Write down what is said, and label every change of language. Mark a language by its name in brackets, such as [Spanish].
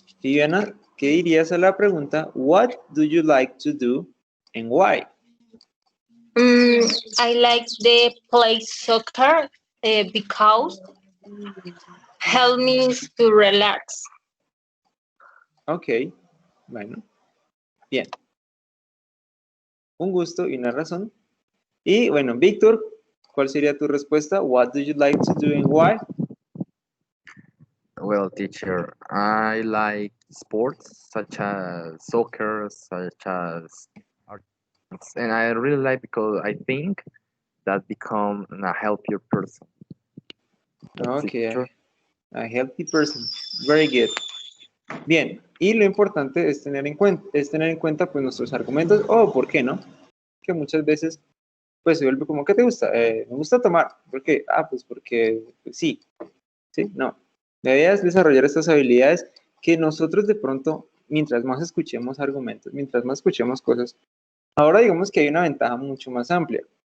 [Spanish] Viviana, ¿qué dirías a la pregunta? [English] What do you like to do and why? I like the play soccer because help me to relax. [Spanish] Ok. Bueno. Bien. Un gusto y una razón. Y bueno, Víctor, ¿cuál sería tu respuesta? [English] What do you like to do and why? Well, teacher, I like sports such as soccer, such as arts, and I really like because I think that become a healthier person. That's it, Ok. teacher. A healthy person. Very good. [Spanish] Bien, y lo importante es tener en cuenta pues nuestros argumentos o por qué no, que muchas veces pues se vuelve como, ¿qué te gusta? Me gusta tomar. ¿Por qué? Ah, pues porque pues, sí, no. La idea es desarrollar estas habilidades que nosotros de pronto, mientras más escuchemos argumentos, mientras más escuchemos cosas, ahora digamos que hay una ventaja mucho más amplia.